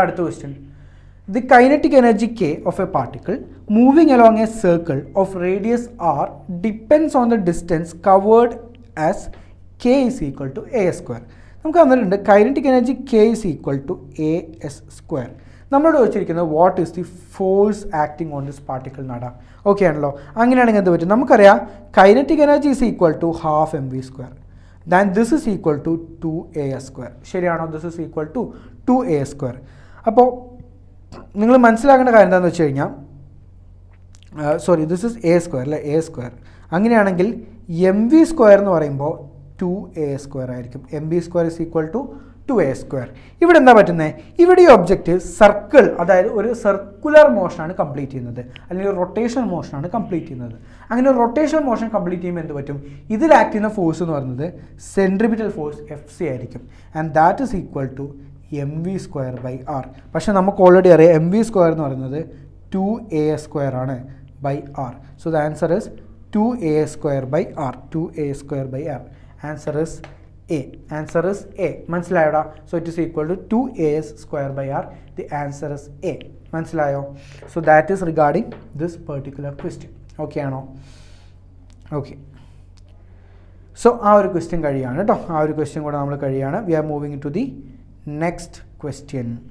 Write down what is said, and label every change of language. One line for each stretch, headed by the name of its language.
Malayalam: അടുത്ത question,
English: The kinetic energy K of a particle moving along a circle of radius r depends on the distance covered as K is equal to a². നമുക്ക് തന്നിട്ടുണ്ട് kinetic energy K is equal to as².
Malayalam: നമ്മളോട് ചോദിച്ചിരിക്കുന്നത്
English: what is the force acting on this particle
Malayalam: എന്നാണ്. Okay ആണല്ലോ. അങ്ങനെയാണെങ്കിൽ എന്ത് പറ്റും? നമുക്കറിയാം
English: Kinetic energy is equal to 12 mv². then this is equal to 2as square.
Malayalam: ശരിയാണോ?
English: this is equal to 2as square.
Malayalam: അപ്പോൾ നിങ്ങൾ മനസ്സിലാക്കേണ്ട കാര്യം എന്താണെന്ന് വെച്ച് കഴിഞ്ഞാൽ
English: this is a square
Malayalam: അല്ലേ, a square. അങ്ങനെയാണെങ്കിൽ എം വി സ്ക്വയർ എന്ന് പറയുമ്പോൾ 2a square ആയിരിക്കും.
English: M v square is equal to 2a square.
Malayalam: ഇവിടെ എന്താ പറ്റുന്നത്? ഇവിടെ ഈ ഒബ്ജക്റ്റ് സർക്കിൾ, അതായത് ഒരു സർക്കുലർ മോഷനാണ് കംപ്ലീറ്റ് ചെയ്യുന്നത്, അല്ലെങ്കിൽ റൊട്ടേഷണൽ മോഷനാണ് കംപ്ലീറ്റ് ചെയ്യുന്നത്. അങ്ങനെ റൊട്ടേഷണൽ മോഷൻ കംപ്ലീറ്റ് ചെയ്യുമ്പോൾ എന്ത് പറ്റും? ഇതിൽ ആക്ട് ചെയ്യുന്ന ഫോഴ്സ് എന്ന് പറയുന്നത് സെൻട്രിപിറ്റൽ ഫോഴ്സ് FC ആയിരിക്കും.
English: And that is equal to m v square by r.
Malayalam: പക്ഷേ നമുക്ക് ഓൾറെഡി അറിയാം എം വി സ്ക്വയർ എന്ന് പറയുന്നത് 2a square ആണ് by R.
English: So the answer is 2a square by r. 2a square by r. Answer is A. Answer is A.
Malayalam: മനസ്സിലായോടാ?
English: So it is equal to 2as square by r. The answer is A.
Malayalam: മനസ്സിലായോ?
English: So that is regarding this particular question. Okay ആണോ? Okay.
Malayalam: So ആ ഒരു question കഴിയാണ് കേട്ടോ. ആ ഒരു question കൂടെ നമ്മൾ കഴിയാണ്.
English: We are moving to the next question.